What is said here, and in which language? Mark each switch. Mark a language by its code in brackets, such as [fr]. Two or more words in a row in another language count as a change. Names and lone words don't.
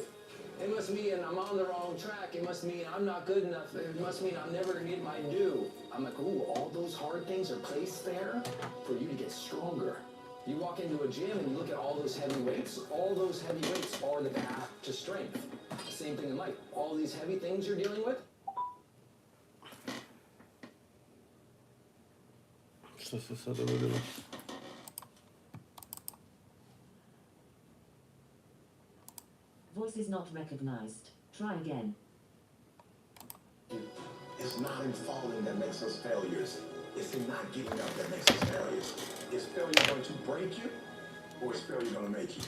[en] It must mean I'm on the wrong track. It must mean I'm not good enough. It must mean I'm never gonna get my due. I'm like, ooh, all those hard things are placed there for you to get stronger. You walk into a gym and you look at all those heavy weights. All those heavy weights are the path to strength. Same thing in life. All these heavy things you're dealing with. [hr] Što se sad dogodilo? [en] Voice is not recognized. Try again. It's not in falling that makes us failures. It's in not giving up that makes us failures. Is failure going to break you, or is failure going to make you?